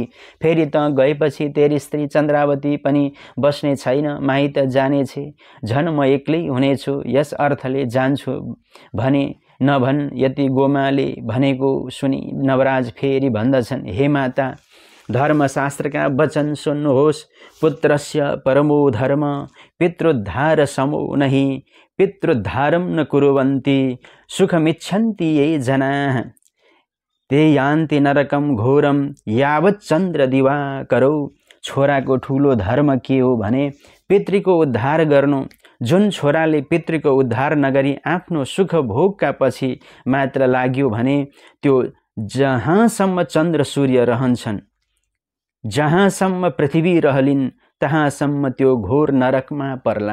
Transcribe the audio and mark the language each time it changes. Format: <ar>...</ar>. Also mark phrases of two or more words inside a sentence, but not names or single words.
<ne>फेरि त गएपछि तेरी स्त्री चन्द्रावती पनि बस्ने छैन, माइत जानेछे, झन् म एक्लै हुनेछु, यस अर्थले जान्छु भने नभन्। यति गोमाले भनेको सुनि नवराज फेरि भन्दछन्, हे माता, धर्मशास्त्रका वचन सुन्नुहोस्।</ne> <sa>पुत्रस्य परमो धर्म, पितृद्धार समो नहि, पितृद्धारं न कुर्वन्ति, सुखमिच्छन्ति ये जनाः, ते यान्ति नरकं घोरं यावत् चन्द्र दिवाकरौ।</sa> <ne>छोराको ठुलो धर्म के हो भने पितृको उद्धार गर्नु। जुन छोराले पितृको उद्धार नगरी आफ्नो सुख भोगका पछि मात्र लाग्यो भने त्यो जहाँसम्म चन्द्र सूर्य रहन्छन्, जहाँसम्म पृथ्वी रहलिन्, तहाँसम्म त्यो घोर नरकमा पर्ला।</ne>